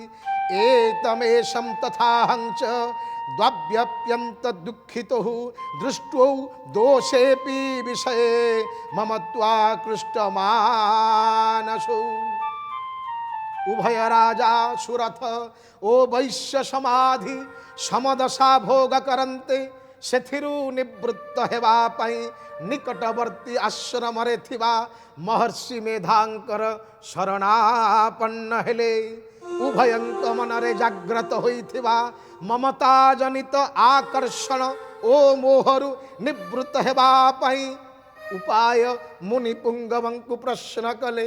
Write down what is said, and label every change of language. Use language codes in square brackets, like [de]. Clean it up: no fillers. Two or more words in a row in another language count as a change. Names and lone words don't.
[sa] एतमेषं तथाहं च द्वाभ्यप्यन्त दुःखितो दृष्ट्वौ दोषेऽपि विषये मम त्वाकृष्टमानसो। [or] ଉଭୟ ରାଜା ସୁରଥ ଓ ବୈଶ୍ୟ ସମାଧି ସମଦଶା ଭୋଗ କରନ୍ତେ ସେଥିରୁ ନିବୃତ୍ତ ହେବା ପାଇଁ ନିକଟବର୍ତ୍ତୀ ଆଶ୍ରମରେ ଥିବା ମହର୍ଷି ମେଧାଙ୍କର ଶରଣାପନ୍ନ ହେଲେ। ଉଭୟଙ୍କ ମନରେ ଜାଗ୍ରତ ହୋଇଥିବା ମମତା ଜନିତ ଆକର୍ଷଣ ଓ ମୋହରୁ ନିବୃତ୍ତ ହେବା ପାଇଁ ଉପାୟ ମୁନି ପୁଙ୍ଗବଙ୍କୁ ପ୍ରଶ୍ନ କଲେ।